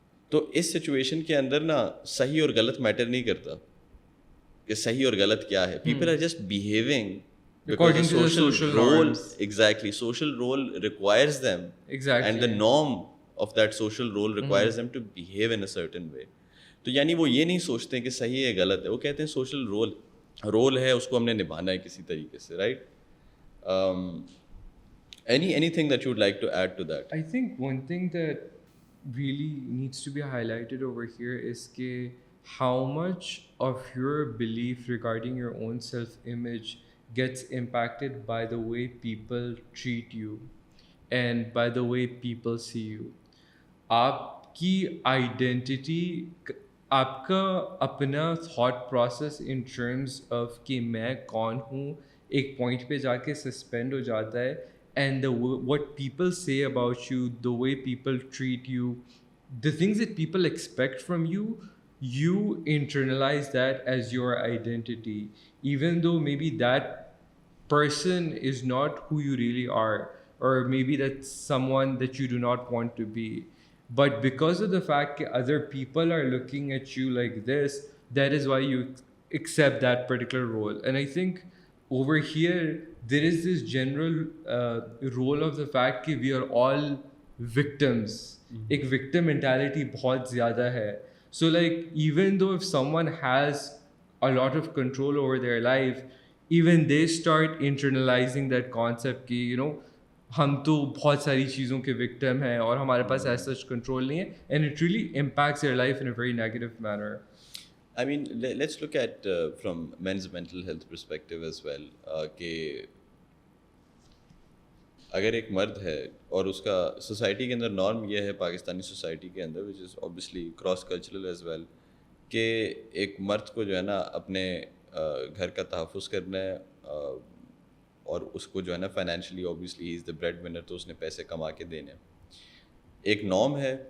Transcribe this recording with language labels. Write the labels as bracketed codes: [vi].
[ur] تو اس سچویشن کے اندر نا صحیح اور غلط میٹر نہیں کرتا کہ صحیح اور غلط کیا ہے. [en] People are just behaving because the social role, exactly, social role requires them, exactly, and the norm of that social role requires them to behave in a certain way. [ur] تو یعنی وہ یہ نہیں سوچتے کہ صحیح ہے غلط ہے, وہ کہتے ہیں سوشل رول ہے, اس کو ہم نے نبھانا ہے کسی طریقے سے, right. [en] anything that you would like to add to that? I think one thing that really needs to be highlighted over here is how much of your belief regarding your own self-image gets impacted by the way people treat you and by the way people see you. [ur] آپ کی identity, آپ کا اپنا thought process [en] in terms of [ur] کہ میں کون ہوں ایک پوائنٹ پہ جا کے سسپینڈ ہو جاتا ہے. [en] And what people say about you, the way people treat you, the things that people expect from you, you internalize that as your identity, even though maybe that person is not who you really are, or maybe that's someone that you do not want to be. But because of the fact that other people are looking at you like this, that is why you accept that particular role. And I think over here there is this general role of the fact that we are all victims ایک victim mentality [ur] بہت زیادہ ہے. [en] So like even though if someone has a lot of control over their life, even they start internalizing that concept [ur] کہ ہم تو بہت ساری چیزوں کے وکٹم ہیں اور ہمارے پاس ایسا کنٹرول نہیں ہے, [en] And it really impacts their life in a very negative manner. I mean, let's look at from men's mental health perspective as well. [ur] کہ اگر ایک مرد ہے اور اس کا سوسائٹی کے اندر نارم یہ ہے, پاکستانی سوسائٹی کے اندر [en] which is obviously cross cultural as well, [ur] کہ ایک مرد کو جو ہے نا اپنے گھر کا تحفظ کرنا ہے اور اس کو جو ہے نا financially [en] obviously he is the bread winner, [ur] تو اس نے پیسے کما کے دینے. ایک نارم ہے.